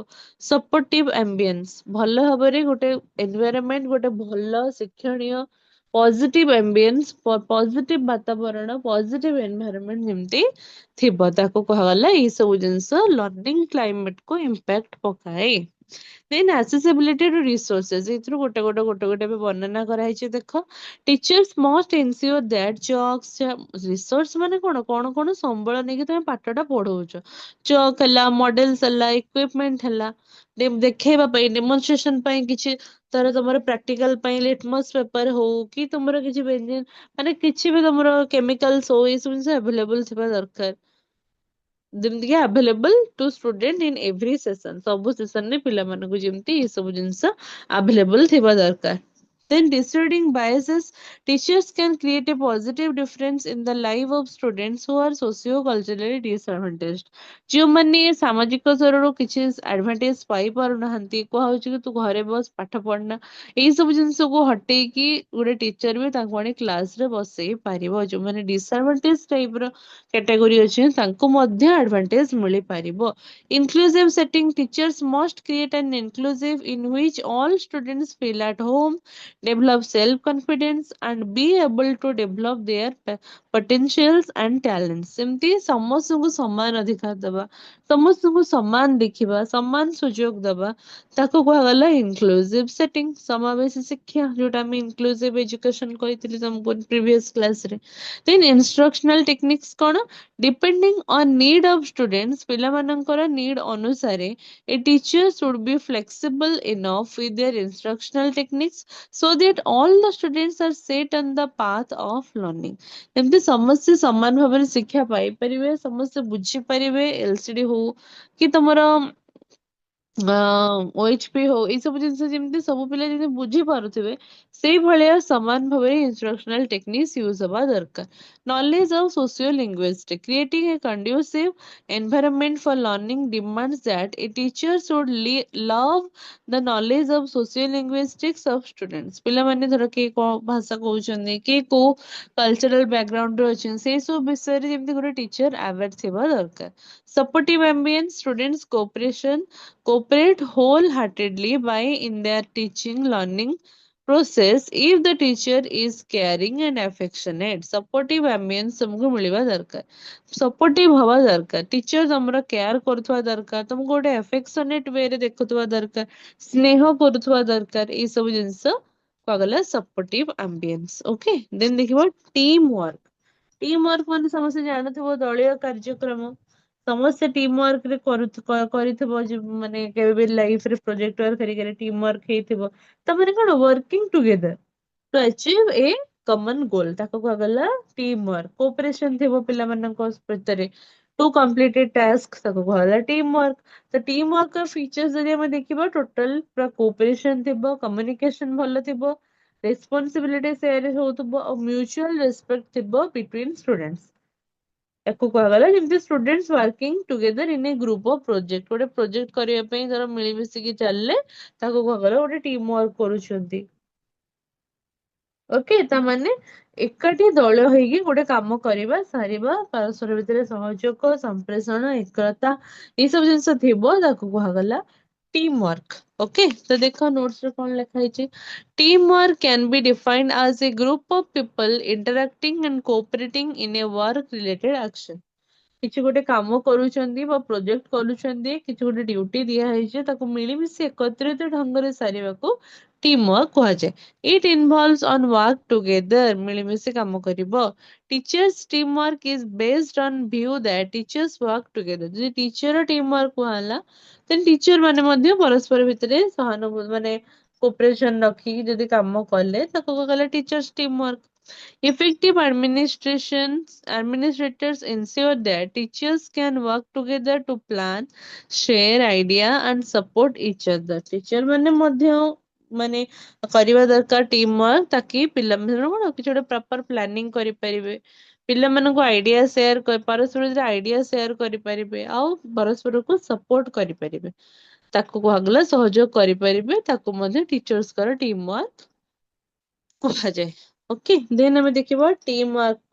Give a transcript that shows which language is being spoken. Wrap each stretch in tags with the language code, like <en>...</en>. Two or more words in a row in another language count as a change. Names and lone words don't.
<en>supportive ambience,</en> <or>ଭଲ ଭାବରେ ଗୋଟେ ଏନଭାୟରନମେଣ୍ଟ, ଗୋଟେ ଭଲ ଶିକ୍ଷଣୀୟ</or> <en>positive ambience,</en> <or>ପଜିଟିଭ ବାତାବରଣ,</or> <en>positive environment</en> <or>ଯେମିତି ଥିବ, ତାକୁ କୁହାଗଲା ଏଇ ସବୁ ଜିନିଷ</or> <en>learning climate</en> <or>କୁ ଇମ୍ପାକ୍ଟ ପକାଏ। ଦେନ୍</or> <en>accessibility to resources</en> <or>ଏଥିରୁ ଗୋଟେ ବି ବର୍ଣ୍ଣନା କରାହେଇଛି ଦେଖ</or> <en>teachers must ensure that chalks</en> <or>resource ମାନେ କଣ ସମ୍ବଳ ନେଇକି ତମେ ପାଠଟା ପଢଉଛ ଚକ୍ ହେଲା ମଡେଲ୍ସ ହେଲା equipment ହେଲା ଦେଖେଇବା ପାଇଁ demonstration ପାଇଁ କିଛି ତାର ତମର ପ୍ରାକ୍ଟିକାଲ ପାଇଁ</or> <en>litmus paper</en> <or>ହଉ କି ତମର କିଛି ମାନେ କିଛି ବି ତମର କେମିକାଲ୍ସ ହଉ ଏଇ ସବୁ ଜିନିଷ ଆଭେଲେବଲ ଥିବା ଦରକାର ଯେମିତିକି</or> <en>available to student in every session</en> <or>ସବୁ ସେସନରେ ପିଲାମାନଙ୍କୁ ଯେମିତି ଏ ସବୁ ଜିନିଷ ଆଭେଲେବଲ ଥିବା ଦରକାର</or> <en>then dissuading biases teachers can create a positive difference in the life of students who are socio-culturally disadvantaged</en> <or>ଯେଉଁମାନେ ସାମାଜିକ ସ୍ତରରୁ କିଛି ଆଡଭାଣ୍ଟେଜ ପାଇ ପାରୁନାହାନ୍ତି କୁହାହଉଛି କି ତୁ ଘରେ ବସ ପାଠ ପଢନା ଏଇ ସବୁ ଜିନିଷକୁ ହଟେଇକି ଗୋଟେ ଟିଚର ବି ତାଙ୍କୁ ଆଣି କ୍ଲାସରେ ବସେଇ ପାରିବ ଯୋଉମାନେ ଡିସଆଡଭାଣ୍ଟେଜ ଟାଇପର କ୍ୟାଟାଗୋରୀ ଅଛି ତାଙ୍କୁ ମଧ୍ୟ ଆଡଭାଣ୍ଟେଜ ମିଳିପାରିବ</or> <en>inclusive setting teachers must create an inclusive in which all students feel at home develop self confidence and be able to develop their potentials and</en> <or>talents ସେମିତି ସମସ୍ତଙ୍କୁ ସମାନ ଅଧିକାର ଦବା ସମସ୍ତଙ୍କୁ ସମାନ ଦେଖିବା ସମାନ ସୁଯୋଗ ଦବା ତାକୁ କୁହାଗଲା</or> <en>inclusive setting</en> <or>ସମାବେଶୀ ଶିକ୍ଷା ଯୋଉଟା ଆମେ</or> <en>inclusive education</en> <or>କହିଥିଲି ତମକୁ</or> <en>previous classରେ then instructional techniques କଣ depending on need of students ପିଲାମାନଙ୍କର need ଅନୁସାରେ a teacher should be flexible enough with their instructional techniques so that all the students are set on the path of learning</en> <or>ଏମିତି ସମସ୍ତେ ସମାନ ଭାବରେ ଶିକ୍ଷା ପାଇପାରିବେ ସମସ୍ତେ ବୁଝିପାରିବେ LCD ହଉ କି ତମର OHP ହଉ ଏଇ ସବୁ ଜିନିଷ ଯେମିତି ସବୁ ପିଲା ଯେମିତି ବୁଝିପାରୁଥିବେ ସେଇଭଳିଆ ସମାନ ଭାବରେ</or> <en>instructional techniques use</en> <or>ହବା ଦରକାର</or> <en>knowledge of socio-linguistics creating a conducive environment for learning demands that a teacher should love the knowledge of socio-linguistics of students</en> <or>ପିଲାମାନେ ଧର କିଏ କଣ ଭାଷା କହୁଛନ୍ତି କିଏ କୋଉ</or> <en>cultural background</en> <or>ରେ ଅଛନ୍ତି ସେଇ ସବୁ ବିଷୟରେ ଯେମିତି ଗୋଟେ</or> <en>teacher aware</en> <or>ଥିବା ଦରକାର</or> <en>supportive ambience students cooperate wholeheartedly by in their teaching learning process if the teacher is caring and affectionate supportive ambience</en> <or>ତମକୁ ମିଳିବା ଦରକାର</or> <en>supportive</en> <or>ହବା ଦରକାର</or> <en>teacher ତମର care</en> <or>କରୁଥିବା ଦରକାର ତମକୁ ଗୋଟେ</or> <en>affectionate way</en> <or>ରେ ଦେଖୁଥିବା ଦରକାର ସ୍ନେହ କରୁଥିବା ଦରକାର ଏଇ ସବୁ ଜିନିଷ କୁହାଗଲା</or> <en>supportive ambience okay then ଦେଖିବ team work</en> <or>ମାନେ ସମସ୍ତେ ଜାଣୁଥିବ ଦଳୀୟ କାର୍ଯ୍ୟକ୍ରମ ସମସ୍ତେ</or> <en>team work</en> <or>ରେ କରିଥିବ ମାନେ କେବେ ବି ଲାଇଫ ରେ</or> <en>project work</en> <or>ହେରିକାରେ</or> <en>team work</en> <or>ହେଇଥିବ ତାମାନେ କଣ</or> <en>working together to achieve a common goal</en> <or>ତାକୁ କୁହାଗଲା</or> <en>team work cooperation</en> <or>ଥିବ ପିଲାମାନଙ୍କ ଭିତରେ</or> <en>to complete a task</en> <or>ତାକୁ କୁହାଗଲା</or> <en>team work</en> <or>ତ</or> <en>team work</en> <or>ର ଫିଚର୍ସ ଯଦି ଆମେ ଦେଖିବା ଟୋଟାଲ ପୁରା କୋଅପରେସନ ଥିବ କମ୍ୟୁନିକେସନ ଭଲ ଥିବ</or> <en>responsibility share</en> <or>ହଉଥିବ ଆଉ</or> <en>mutual respect</en> <or>ଥିବ</or> <en>between students</en> <or>ୟାକୁ କୁହାଗଲା ଯେମିତି</or> <en>students working together in a group of project</en> <or>ଗୋଟେ ପ୍ରୋଜେକ୍ଟ କରିବା ପାଇଁ ଧର ମିଳିମିଶିକି ଚାଲିଲେ ତାକୁ କୁହାଗଲା ଗୋଟେ</or> <en>team work</en> <or>କରୁଛନ୍ତି ଓକେ ତାମାନେ ଏକାଠି ଦଳ ହେଇକି ଗୋଟେ କାମ କରିବା ସାରିବା ପରସ୍ପର ଭିତରେ ସହଯୋଗ ସମ୍ପ୍ରେଷଣ ଏକତା ଏଇ ସବୁ ଜିନିଷ ଥିବ ତାକୁ କୁହାଗଲା</or> <en>team work okay</en> <or>ତ ଦେଖ ନୋଟ୍ସ ରେ କଣ ଲେଖା ହେଇଛି</or> <en>Teamwork can be defined as a group of people interacting and cooperating in a work-related action.</en> <or>କିଛି ଗୋଟେ କାମ କରୁଛନ୍ତି ବା ପ୍ରୋଜେକ୍ଟ କରୁଛନ୍ତି କିଛି ଗୋଟେ ଡ୍ୟୁଟି ଦିଆ ହେଇଛି ତାକୁ ମିଳିମିଶି ଏକତ୍ରିତ ଢଙ୍ଗରେ ସାରିବାକୁ</or> <en>team work କୁହାଯାଏ it involves on work together</en> <or>ମିଳିମିଶି କାମ କରିବ</or> <en>teachers team work is based on view that teachers work together ଯଦି teacher team work</en> <or>କୁହାହେଲା</or> <en>then teacher</en> <or>ମାନେ ମଧ୍ୟ ପରସ୍ପର ଭିତରେ ସହାନୁଭୂତି ମାନେ</or> <en>କୋପରେସନ</en> <or>ରଖିକି ଯଦି କାମ କଲେ ତାକୁ କୁହାଗଲା</or> <en>teachers team work Effective administrators ensure that teachers can work together to plan, share idea and support each other.</en> <or>Teacher ମାନେ ମଧ୍ୟ ମାନେ କରିବା ଦରକାର</or> <en>team work</en> <or>ତାକି ପିଲାମାନେ କଣ କିଛି ଗୋଟେ</or> <en>proper planning</en> <or>କରିପାରିବେ ପିଲାମାନଙ୍କୁ</or> <en>idea share</en> <or>ପରସ୍ପର ଭିତରେ</or> <en>idea share</en> <or>କରିପାରିବେ ଆଉ ପରସ୍ପରକୁ ସପୋର୍ଟ କରିପାରିବେ ତାକୁ କୁହାଗଲା ସହଯୋଗ କରିପାରିବେ ତାକୁ ମଧ୍ୟ ଟିଚର୍ସଙ୍କର</or> <en>team work</en> <or>କୁହାଯାଏ</or> <en>okay then</en> <or>ଆମେ ଦେଖିବା</or> <en>team work</en>